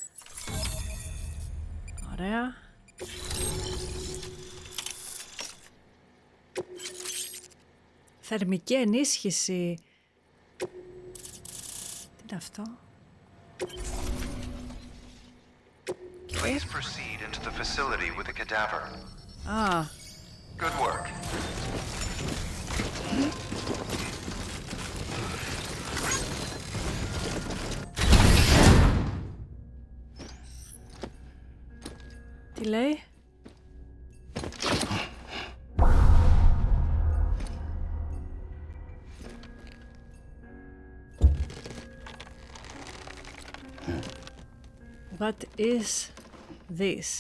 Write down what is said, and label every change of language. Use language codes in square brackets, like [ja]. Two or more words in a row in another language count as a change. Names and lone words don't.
[el] Ωραία. Θερμική ενίσχυση. Τι είναι αυτό? [en] Please proceed into the facility with a cadaver. [el] Α. [en] Good work. [el] Τι λέει? [en] What is this?